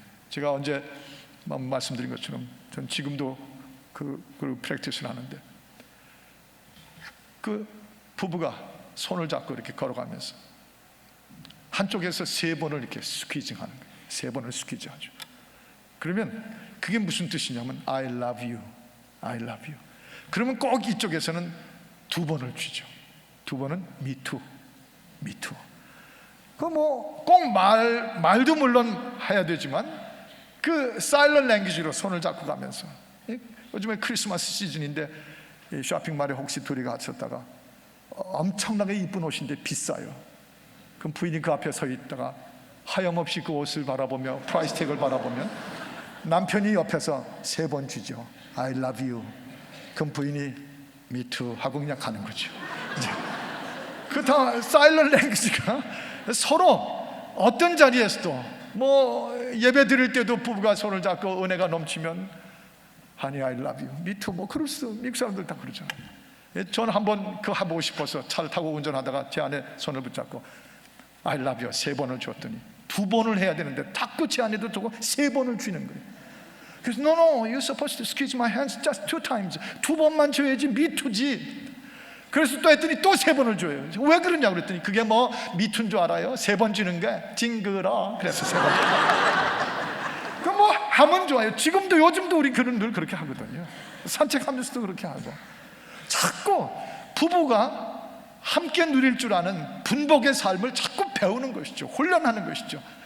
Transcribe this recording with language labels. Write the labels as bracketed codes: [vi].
[ko] 제가 언제 말씀드린 것처럼 전 지금도 그 프랙티스를 하는데, 그 부부가 손을 잡고 이렇게 걸어가면서 한쪽에서 3번을 이렇게 스퀴징하는 거예요. 3번을 스퀴즈하죠. 그러면 그게 무슨 뜻이냐면 [en] I love you, I love you. [ko] 그러면 꼭 이쪽에서는 2번을 쥐죠. 2번은 [en] me too, me too. [ko] 꼭 말도 물론 해야 되지만 그 사일런트 랭귀지로 손을 잡고 가면서, 요즘에 크리스마스 시즌인데 쇼핑몰에 혹시 둘이 가셨다가 엄청나게 이쁜 옷인데 비싸요. 그럼 부인이 그 앞에 서 있다가 하염없이 그 옷을 바라보며 프라이스 태그를 바라보면 남편이 옆에서 3번 쥐죠. [en] I love you. [ko] 그럼 부인이 [en] me too [ko] 하고 그냥 가는 거죠. 그 다 사일런트 랭귀지가 서로 어떤 자리에서도 예배 드릴 때도 부부가 손을 잡고 은혜가 넘치면 [en] Honey, I love you, me too, [ko] 미국 사람들 다 그러잖아요. 저는 한번 그거 해보고 싶어서 차를 타고 운전하다가 제 아내 손을 붙잡고 [en] I love you [ko] 3번을 줬더니 2번을 해야 되는데 자꾸 제 아내도 저거 3번을 쥐는 거예요. [en] 그래서 No, you're supposed to squeeze my hands just 2 times. [ko] 2번만 줘야지 [en] me too [ko] 지. 그래서 또 했더니 또 3번을 줘요. 왜 그러냐고 그랬더니 그게 [en] me too [ko] 인 줄 알아요? 3번 주는 게 징그러. 그래서 3번. 그 하면 좋아요. 지금도 요즘도 우리 늘 그렇게 하거든요. 산책하면서도 그렇게 하고. 자꾸 부부가 함께 누릴 줄 아는 분복의 삶을 자꾸 배우는 것이죠. 훈련하는 것이죠.